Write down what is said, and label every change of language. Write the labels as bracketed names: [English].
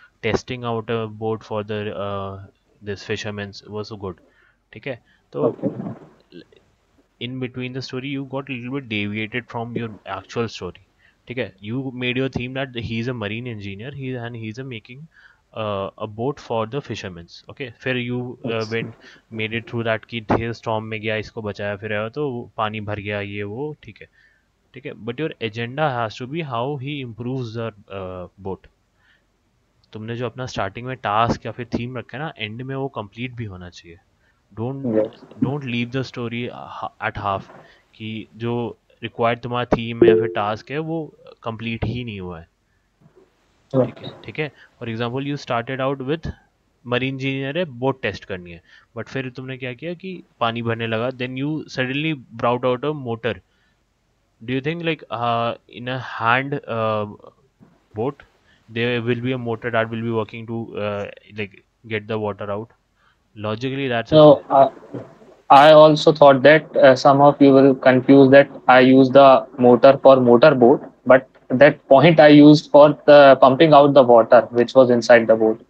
[English] Testing out a boat for the this fishermen's was good. [Hindi] ठीक है. तो [English] Okay. in between the story you got a little bit deviated from your actual story. [Hindi] ठीक है. [English] You made your theme that he's a marine engineer and he's a making a boat for the fishermen's. Okay. [Hindi] फिर [English] you went made it through that [Hindi] कि थे storm में गया इसको बचाया फिर आया तो पानी भर गया ये वो. ठीक है. ठीक है. [English] But your agenda has to be how he improves the boat. [Hindi] तुमने जो अपना स्टार्टिंग में टास्क या फिर थीम रखा है ना एंड में वो कंप्लीट भी होना चाहिए. [English] don't leave the story at half [Hindi] कि जो रिक्वायर्ड तुम्हारा थीम है या फिर टास्क है वो कंप्लीट ही नहीं हुआ है. ठीक है. ठीक है. [English] for example you started out with marine engineer है boat [Hindi] टेस्ट करनी है [English] but [Hindi] फिर तुमने क्या किया कि पानी भरने लगा [English] Then you suddenly brought out a motor. Do you think like in a hand boat there will be a motor that will be working to like get the water out? Logically that's So I also thought that some of you will confuse that I use the motor for motorboat, but that point I used for the pumping out the water which was inside the boat